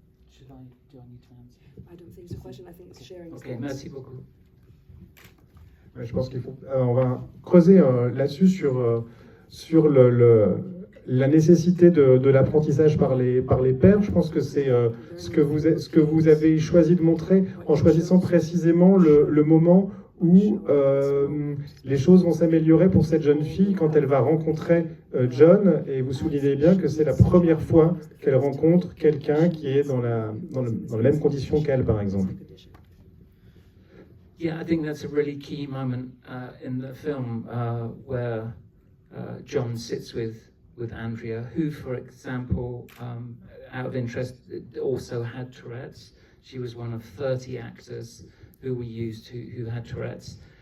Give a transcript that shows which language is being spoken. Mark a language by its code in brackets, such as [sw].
[en] Should I do I need to answer? I don't think it's a question. I think it's sharing. [fr] Okay, merci beaucoup. Ouais, je pense qu'il faut. On va creuser là-dessus sur la nécessité de l'apprentissage par les pairs. Je pense que c'est ce que vous avez choisi de montrer en choisissant précisément le moment où les choses vont s'améliorer pour cette jeune fille quand elle va rencontrer John, et vous soulignez bien que c'est la première fois qu'elle rencontre quelqu'un qui est dans les mêmes conditions qu'elle, par exemple. [en] Yeah, I think that's a really key moment in the film where John sits with Andrea, who, for example, out of interest, also had Tourette's. She was one of 30 actors who we used who had Tourette's.